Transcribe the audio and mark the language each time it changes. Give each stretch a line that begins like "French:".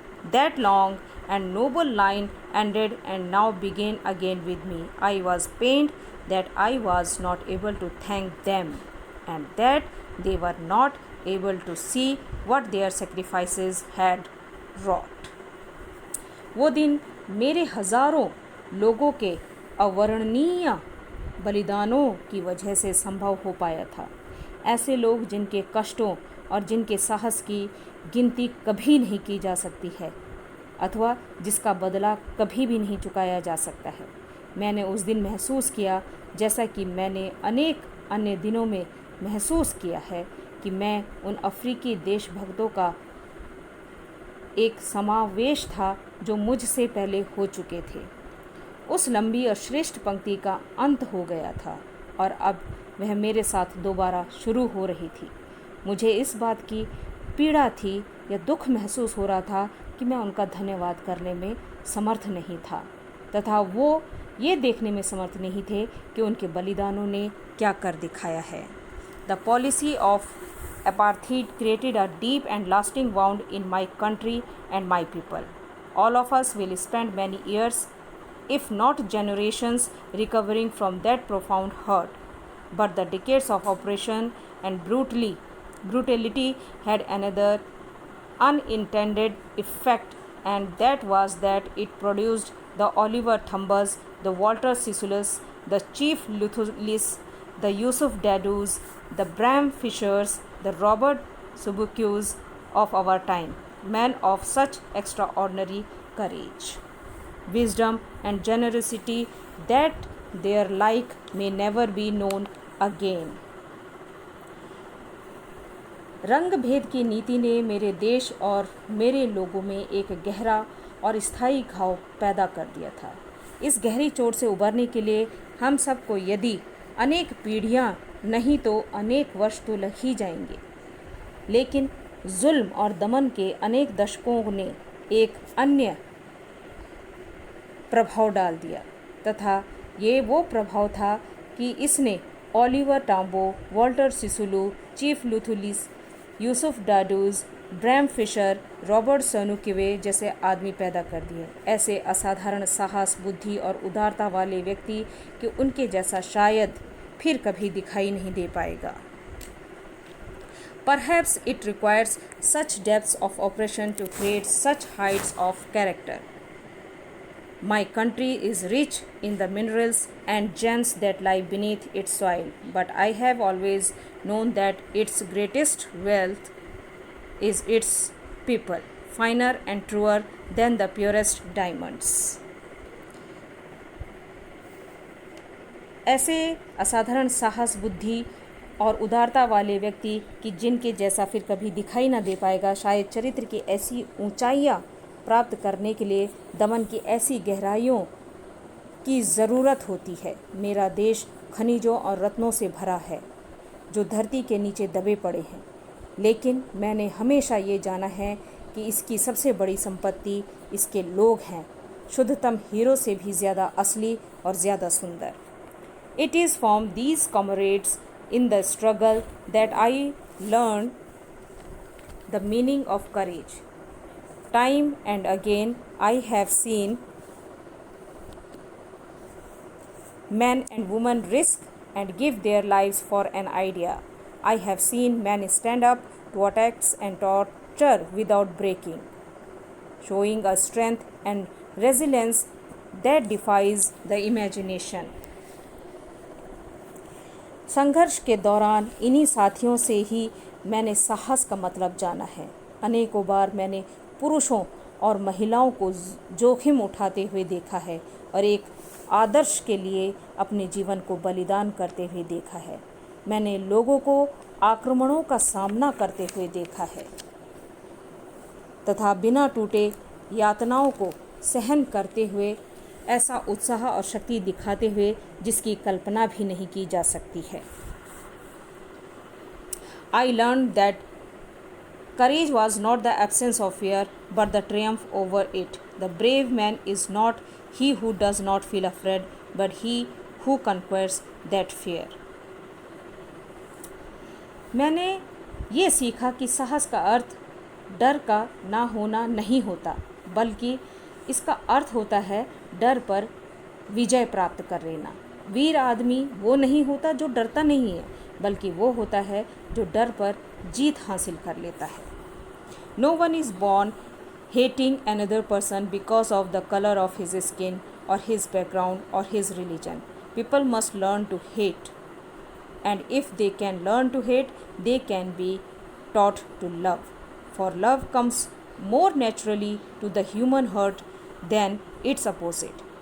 English: That long and noble line ended and now began again with me. I was pained that I was not able to thank them and that they were not able to see what their sacrifices had wrought.
Hindi: वो दिन मेरे हजारों लोगों के अवर्णनीय बलिदानों की वजह से संभव हो पाया था। ऐसे लोग जिनके कष्टों और जिनके साहस की गिनती कभी नहीं की जा सकती है अथवा जिसका बदला कभी भी नहीं चुकाया जा सकता है। मैंने उस दिन महसूस किया, जैसा कि मैंने अनेक अन्य दिनों में महसूस किया है, कि मैं उन अफ्रीकी देशभक्तों का एक समावेश था जो मुझसे पहले हो चुके थे। उस लंबी और श्रेष्ठ पंक्ति का अंत हो गया था और अब वह मेरे साथ दोबारा शुरू हो रही थी। मुझे इस बात की पीड़ा थी या दुख महसूस हो रहा था कि मैं उनका धन्यवाद करने में समर्थ नहीं था तथा वो ये देखने में समर्थ नहीं थे कि उनके बलिदानों ने क्या कर दिखाया है।
English: The policy of apartheid created a deep and lasting wound in my country and my people. All of us will spend many years, if not generations, recovering from that profound hurt. But the decades of oppression and brutality had another unintended effect, and that was that it produced the Oliver Thambas, the Walter Sisulu, the Chief Luthulis, the Yusuf Dadus, the Bram Fishers, the Robert Subukus of our time, men of such extraordinary courage, wisdom, and generosity that their like may never be known again.
Hindi: रंग भेद की नीति ने मेरे देश और मेरे लोगों में एक गहरा और स्थायी घाव पैदा कर दिया था। इस गहरी चोट से उबरने के लिए हम सबको यदि अनेक पीढ़ियां नहीं तो अनेक वर्ष तो लग ही जाएंगे, लेकिन जुल्म और दमन के अनेक दशकों ने एक अन्य प्रभाव डाल दिया तथा ये वो प्रभाव था कि इसने Oliver टाम्बो, Walter सिसुलू, chief लुथुलिस, Yusuf डाडूज, Bram Fischer, Robert सनुकिवे जैसे आदमी पैदा कर दिए। ऐसे असाधारण साहस, बुद्धि और उदारता वाले व्यक्ति कि उनके जैसा शायद फिर कभी दिखाई नहीं दे पाएगा।
English: Perhaps it requires such depths of oppression to create such heights of character. My country is rich in the minerals and gems that lie beneath its soil, but I have always known that its greatest wealth is its people, finer and truer than the purest diamonds.
Hindi: ऐसे असाधारण साहस, बुद्धि और उदारता वाले व्यक्ति कि जिनके जैसा फिर कभी दिखाई ना दे पाएगा, शायद चरित्र की ऐसी ऊंचाइयां प्राप्त करने के लिए दमन की ऐसी गहराइयों की ज़रूरत होती है। मेरा देश खनिजों और रत्नों से भरा है जो धरती के नीचे दबे पड़े हैं, लेकिन मैंने हमेशा ये जाना है कि इसकी सबसे बड़ी संपत्ति इसके लोग हैं, शुद्धतम हीरो से भी ज़्यादा असली और ज़्यादा सुंदर।
English: It is from these comrades in the struggle that I learned the meaning of courage. Time and again I have seen men and women risk and give their lives for an idea. I have seen men stand up to attacks and torture without breaking, showing a strength and resilience that defies the imagination.
Hindi: संघर्ष के दौरान इन्हीं साथियों से ही मैंने साहस का मतलब जाना है। अनेकों बार मैंने पुरुषों और महिलाओं को जोखिम उठाते हुए देखा है और एक आदर्श के लिए अपने जीवन को बलिदान करते हुए देखा है। मैंने लोगों को आक्रमणों का सामना करते हुए देखा है तथा बिना टूटे यातनाओं को सहन करते हुए ऐसा उत्साह और शक्ति दिखाते हुए जिसकी कल्पना भी नहीं की जा सकती है।
English: I learned that courage was not the absence of fear, but the triumph over it. The brave man is not he who does not feel afraid, but he who conquers that fear.
Hindi: मैंने ये सीखा कि साहस का अर्थ डर का ना होना नहीं होता, बल्कि इसका अर्थ होता है डर पर विजय प्राप्त कर लेना। वीर आदमी वो नहीं होता जो डरता नहीं है, बल्कि वो होता है जो डर पर जीत हासिल कर लेता है।
English: No one is born hating another person because of the color of his skin or his background or his religion. People must learn to hate, and if they can learn to hate, they can be taught to love. For love comes more naturally to the human heart than its opposite.